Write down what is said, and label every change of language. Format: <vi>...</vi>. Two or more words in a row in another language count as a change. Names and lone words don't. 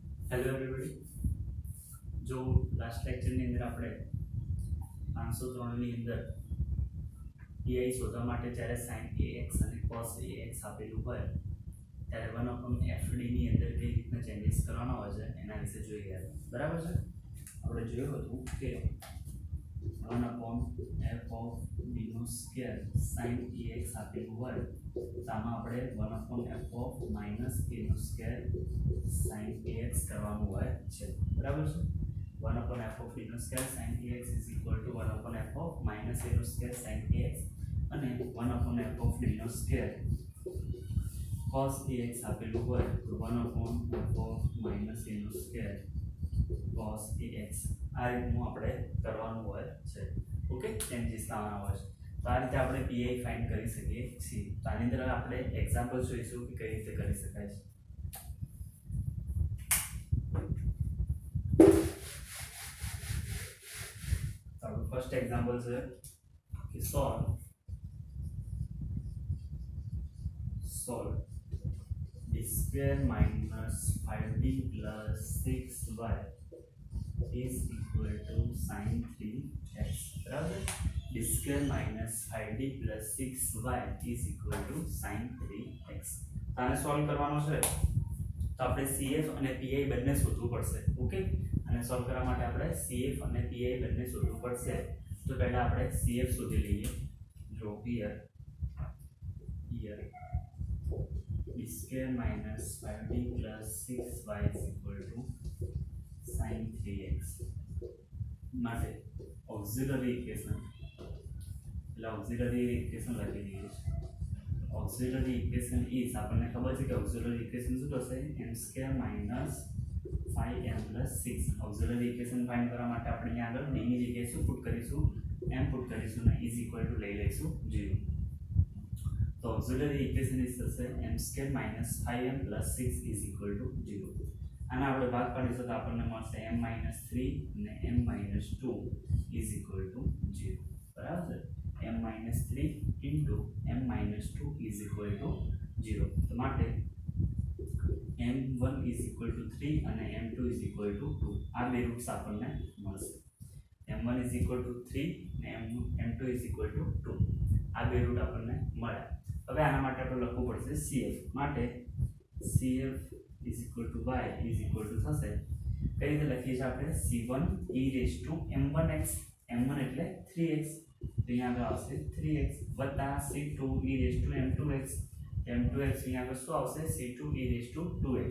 <en>Hello everybody.</en> <gu>जो</gu> <en>last lecture</en> <gu>ની અંદર આપણે 503 ની અંદર ei શોધવા માટે જ્યારે sin ax અને cos ax આપેલું હોય ત્યારે 1/fd ની અંદર કઈ રીતના ચેન્જીસ કરવાના હોય છે એના વિશે જોઈએ. બરાબર છે. આપણે જોયું હતું કે</gu> <en>1/f of d</en> <gu>નો સ્ક્વેર sin ax આપેલું હોય તો આમાં આપણે</gu> <en>1/f of -a</en> <gu>નો સ્ક્વેર sin ax કરવાનું હોય છે. બરાબર છે.</gu> <en>1/f of d</en> <gu>નો સ્ક્વેર</gu> <en>sin ax is equal to 1/f of -a</en> <gu>નો સ્ક્વેર sin ax અને</gu> <en>1/f of d</en> <gu>નો સ્ક્વેર cos ax આપેલું હોય તો</gu> <en>1/f of -a</en> <gu>નો સ્ક્વેર cos ax આ રીતનું આપણે કરવાનું હોય છે. ઓકે, ચેન્જીસ લાવવાના હોય છે. તો આ રીતે આપણે pi ફાઇન્ડ કરી શકીએ છીએ. તો આની અંદર આપણે એક્ઝામ્પલ જોઈશું કે કઈ રીતે કરી શકાય છે. તો આપણું ફર્સ્ટ એક્ઝામ્પલ છે કે સોલ્વ</gu> <en>d square minus 5d plus 6y is equal to sin 3x. बराबर. d square minus 5d plus 6y is equal to sin 3x.</en> <gu>આને સોલ્વ કરવાનો છે તો આપણે CF અને PI બંને શોધવું પડશે. ઓકે, અને સોલ્વ કરવા માટે આપણે CF અને PI બંને શોધવું પડશે. તો પહેલા આપણે CF શોધી લઈએ.</gu> <en>જો here d square minus 5d plus 6y is equal to sin 3x માટે auxiliary equation</en> <gu>લખી દઈએ.</gu> <en>auxiliary equation is</en> <gu>આપણને ખબર છે કે auxiliary equation શું થશે</gu> <en>m square minus 5m plus 6. auxiliary equation</en> <gu>ફાઇન્ડ કરવા માટે આપણે અહીંયા આગળ d ની જગ્યાએ શું પુટ કરીશું, m પુટ કરીશું અને</gu> <en>is equal to</en> <gu>લઈ લઈશું 0. તો</gu> <en>auxiliary equation is થશે m square minus 5m plus 6 is equal to 0.</en> <gu>આના આપણે ભાગ પાડીશું તો આપણને મળશે</gu> <en>m minus 3</en> <gu>અને</gu> <en>m minus 2 is equal to 0.</en> <gu>બરાબર.</gu> <en>m minus 3 into m minus 2 is equal to 0.</en> <gu>તો માટે m1 is equal to 3 અને m2 is equal to 2. આ બે રૂટ્સ આપણને મળશે.</gu> <en>m1 is equal to 3 અને m2 is equal to 2.</en> <gu>આ બે રૂટ આપણને મળ્યા. હવે આના માટે આપણે લખવું પડશે CF.</gu> <en>માટે CF is equal to y is equal to</en> <gu>થશે કઈ રીતે લખીએ છીએ આપણે</gu> <en>c1 e raised to m1x.</en> <gu>m1 એટલે 3x તો અહીંયા આગળ આવશે 3x વત્તા</gu> <en>c2 e raised to m2x. m2x</en> <gu>અહીંયા આગળ શું આવશે</gu> <en>c2 e raised to 2x.</en>